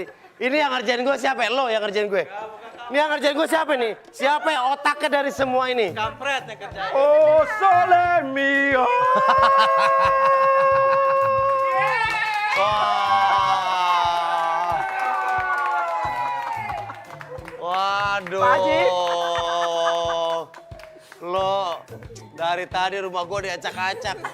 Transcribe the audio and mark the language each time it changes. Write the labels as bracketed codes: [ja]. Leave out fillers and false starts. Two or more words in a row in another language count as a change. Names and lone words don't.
[id] Ini yang ngerjain gue siapa? Lo yang ngerjain gue. Ini yang ngerjain gue siapa nih? Siapa yang otaknya dari semua ini? Kampret yang kerjain. [it] Oh, sole mio. [id] Waduh. Pak Haji. Lo dari tadi rumah gue diacak-acak.